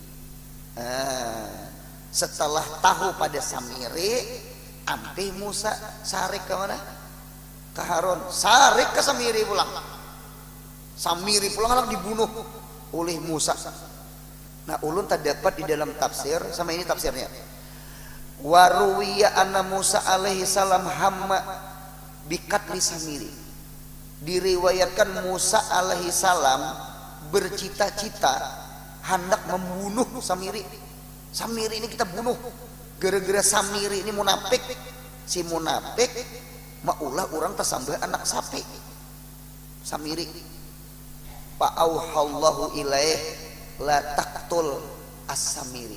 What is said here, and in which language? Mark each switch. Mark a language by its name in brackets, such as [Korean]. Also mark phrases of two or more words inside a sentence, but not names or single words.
[Banjar] Setelah tahu pada Samiri, ampe Musa sarik ke mana? Ke Harun. Sarik ke Samiri pulang. Samiri pulang langsung dibunuh oleh Musa. Nah ulun terdapat di dalam tafsir, sama ini tafsirnya. [Arabic] وروي أن موسى عليه السلام هم بقتل السامري. [Indonesian] Diriwayatkan Musa [Arabic] عليه السلام [Indonesian] bercita-cita hendak membunuh Samiri. Samiri ini kita bunuh. [Banjar] Gara-gara Samiri ini munafik. Si munafik maulah orang tersambah anak sapi. Samiri. [Arabic] فأوحى الله إليه لا تقتل السامري.